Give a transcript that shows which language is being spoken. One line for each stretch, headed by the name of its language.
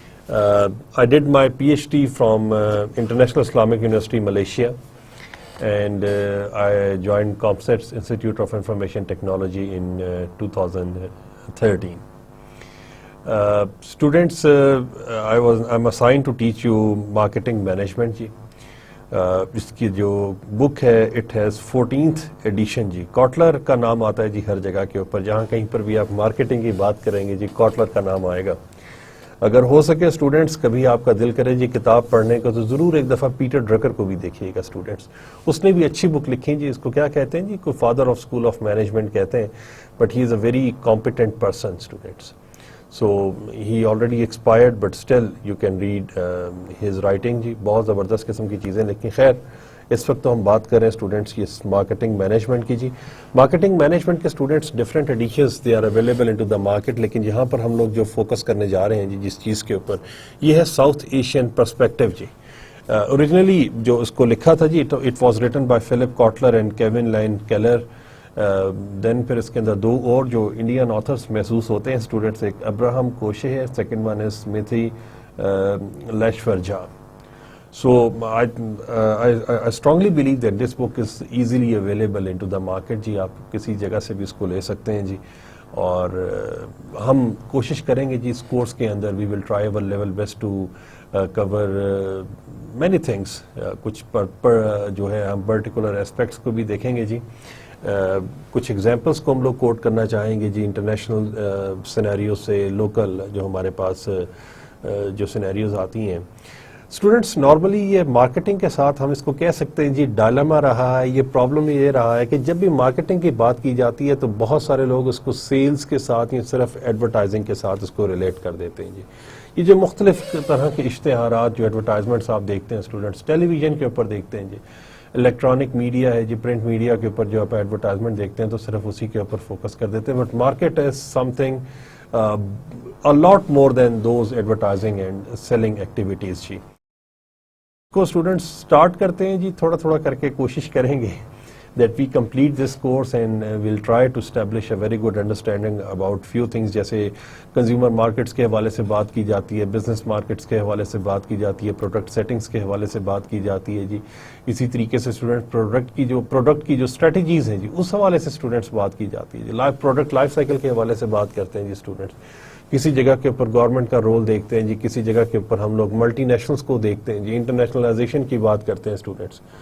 English: I did my PhD from International Islamic University, Malaysia, and I joined CompSET's Institute of Information Technology in 2013. Students, I'm assigned to teach you marketing management جی.
Urdu: اس کی جو بک ہے
English: it has
Urdu: 14th edition جی. Kotler کا نام آتا ہے جی ہر جگہ کے اوپر، جہاں کہیں پر بھی آپ مارکیٹنگ کی بات کریں گے جی کاٹلر کا نام آئے گا. اگر ہو سکے اسٹوڈنٹس کبھی آپ کا دل کرے جی کتاب پڑھنے کا تو ضرور ایک دفعہ پیٹر ڈرکر کو بھی دیکھیے گا اسٹوڈنٹس. اس نے بھی اچھی بک لکھی جی. اس کو کیا کہتے ہیں جی، کوئی father of school of management کہتے ہیں،
English: but he is a very competent person
Urdu: students.
English: So he already expired but still you can read his writing جی.
Urdu: بہت زبردست قسم کی چیزیں. لیکن خیر اس وقت تو ہم بات کر رہے ہیں اسٹوڈنٹس کی مارکیٹنگ مینجمنٹ کی جی. مارکیٹنگ مینجمنٹ کے students different additions
English: they are available into the market,
Urdu: لیکن یہاں پر ہم لوگ جو فوکس کرنے جا رہے ہیں جی جس چیز کے اوپر، یہ ہے ساؤتھ ایشین پرسپیکٹو جی. اوریجنلی جو اس کو لکھا تھا جی
English: it was written by
Urdu: flip Kotler and Kevin line Keller. دین پھر اس کے اندر دو اور جو انڈین آتھرس محسوس ہوتے ہیں اسٹوڈنٹس، ایک ابراہم کوشے ہے،
English: second one is
Urdu: سمیتھی لیشور Jha.
English: So I strongly believe that this book is easily available into the market جی.
Urdu: آپ کسی جگہ سے بھی اس کو لے سکتے ہیں جی. اور ہم کوشش کریں گے جی اس کورس کے اندر
English: we will try our level best to cover many things.
Urdu: کچھ جو ہے ہم پرٹیکولر اسپیکٹس کو بھی دیکھیں گے جی. کچھ ایگزامپلس کو ہم لوگ کوٹ کرنا چاہیں گے جی انٹرنیشنل سینیریو سے، لوکل جو ہمارے پاس جو سینیریوز آتی ہیں. اسٹوڈنٹس نارملی یہ مارکیٹنگ کے ساتھ ہم اس کو کہہ سکتے ہیں جی ڈائلما رہا ہے. یہ پرابلم یہ رہا ہے کہ جب بھی مارکیٹنگ کی بات کی جاتی ہے تو بہت سارے لوگ اس کو سیلز کے ساتھ یا صرف ایڈورٹائزنگ کے ساتھ اس کو ریلیٹ کر دیتے ہیں جی. یہ جو مختلف طرح کے اشتہارات جو ایڈورٹائزمنٹس آپ دیکھتے ہیں اسٹوڈنٹس، ٹیلی ویژن کے اوپر دیکھتے ہیں جی، الیکٹرانک میڈیا ہے جی، پرنٹ میڈیا کے اوپر جو آپ ایڈورٹائزمنٹ دیکھتے ہیں تو صرف اسی کے اوپر فوکس کر دیتے ہیں.
English: But market is something a lot more than those advertising and selling activities جی.
Urdu: کو اسٹوڈنٹس اسٹارٹ کرتے ہیں جی، تھوڑا تھوڑا کر کے کوشش کریں گے
English: that we complete this course and we'll try to establish a very good understanding about few things.
Urdu: جیسے کنزیومر مارکیٹس کے حوالے سے بات کی جاتی ہے، بزنس مارکیٹس کے حوالے سے بات کی جاتی ہے، پروڈکٹ سیٹنگز کے حوالے سے بات کی جاتی ہے جی. اسی طریقے سے اسٹوڈنٹ پروڈکٹ کی جو اسٹریٹجیز ہیں جی اس حوالے سے اسٹوڈنٹس بات کی جاتی ہے جی. پروڈکٹ لائف سائیکل کے حوالے سے بات کرتے ہیں جی اسٹوڈنٹس. کسی جگہ کے اوپر گورنمنٹ کا رول دیکھتے ہیں جی، کسی جگہ کے اوپر ہم لوگ ملٹی نیشنلز کو دیکھتے ہیں جی، انٹرنیشنلائزیشن کی بات کرتے ہیں اسٹوڈنٹس.